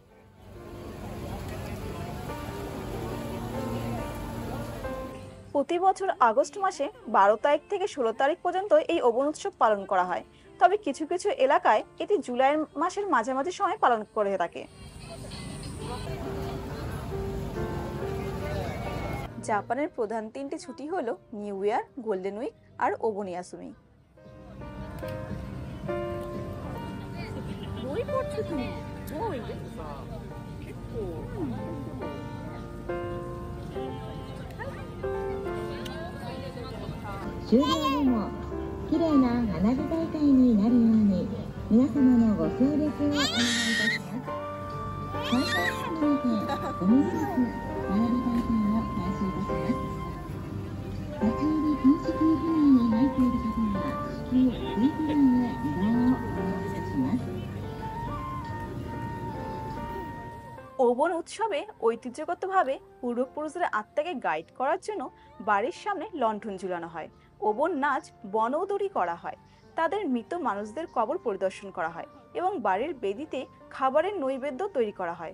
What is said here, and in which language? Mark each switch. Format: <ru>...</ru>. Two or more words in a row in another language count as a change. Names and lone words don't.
<bn>প্রতি বছর আগস্ট মাসে ১২ তারিখ থেকে ১৬ তারিখ পর্যন্ত এই ওবন উৎসব পালন করা হয়। তবে কিছু কিছু এলাকায় এটি জুলাই মাসের মাঝামাঝি সময় পালন করে থাকে। জাপানের প্রধান ৩টি ছুটি হলো নিউ ইয়ার, গোল্ডেন উইক আর ওবনিয়াসুমি।</bn> <ja>終了後もきれいな花火大会になるように皆様のご協力をお願いいたします。開会式にてごめんなさい花火大会を開始いたします。立ち入り禁止区域内に入っている方は至急フリープランへ移動をお願いいたします。</ja> <bn>ওবন উৎসবে ঐতিহ্যগতভাবে পূর্বপুরুষদের আত্মাকে গাইড করার জন্য বাড়ির সামনে লণ্ঠন ঝুলানো হয়। ওবন নাচ বনৌদড়ি করা হয়। তাদের মৃত মানুষদের কবর পরিদর্শন করা হয় এবং বাড়ির বেদিতে খাবারের নৈবেদ্য তৈরি করা হয়।</bn>